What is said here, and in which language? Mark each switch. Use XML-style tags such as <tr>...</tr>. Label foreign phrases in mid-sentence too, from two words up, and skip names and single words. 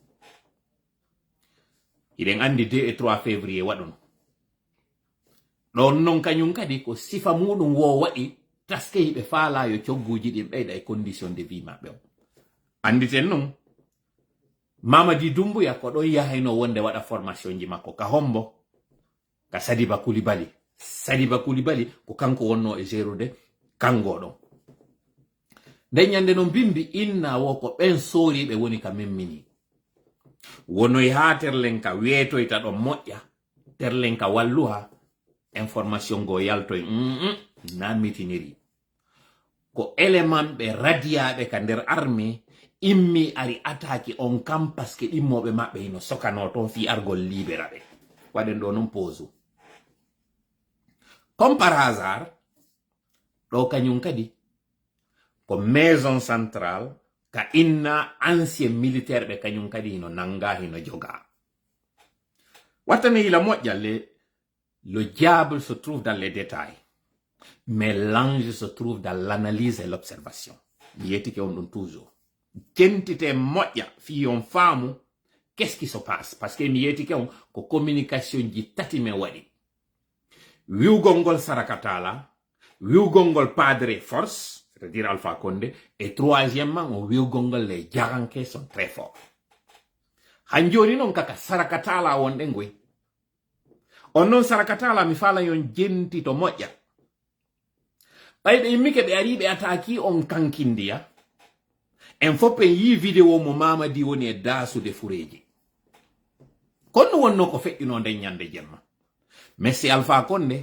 <ff>iɗen andi</ff> <fr>2 et 3 février</fr> <ff>waɗuno ɗon noon kañum kadi ko sifa muɗum wo waɗi taske hiɓe faala yo cogguji ɗin ɓeyda e</ff> <fr>condition de</fr> <ff>vie maɓɓe on anditen noon Mamadi Doumbouya ko ɗon yahayno wonde waɗa formation ji makko ka hombo ka Sadiba Koulibaly ko kanko wonno e gérude kango ɗon nden ñande no bimbi inna wo ko ɓen sooriɓe woni ka memmini wonoy ha terlen ka weetoyta ɗon moƴƴa terlen ka walluha information go yaltoy na mutinerie ko élément ɓe radiyaɓe ka nder armée immi ari attaque on kam</ff> <fr>parce que</fr> <ff>ɗimmoɓe maɓɓe hino sokano toon fi argol libéra ɓe waɗen ɗo noon pose</ff> <fr>comme par hasard</fr> <ff>ɗo kañum kadi ko</ff> <fr>maison centrale</fr> <ff>ka inna</ff> <fr>ancien militaire</fr> <ff>ɓe kañum kadi hino nanga hino joga wattane hila moƴƴa</ff> <fr>le diable se trouve dans les détails mais l'ange se trouve dans l'analyse et l'observation</fr> <ff>mi yetike on ɗum toujours tentite moƴƴa fi on faamu</ff> <fr>qu'est-ce qui se passe parce que</fr> <ff>mi yetike on ko communication ji tati me waɗi wiwgol ngol Sarakatala wiwgol ngol Padre Force</ff> <fr>c'est-à-dire Alpha Condé et troisièmement</fr> <ff>o wiwgol ngol</ff> <fr>les Diaranké sont très</fr> <ff>forts han joni noon kaka Sarakatala wonɗe ngoy on noon Sarakatala mi faala yon jenti to moƴƴa ɓayɓe immike ɓe ari ɓe ataki on kankindiya en fof en yi vidéo mo Mamadi woni e daasude fureji konno wonno ko feƴƴino nden ñande jemma Messi Alpha Condé</ff>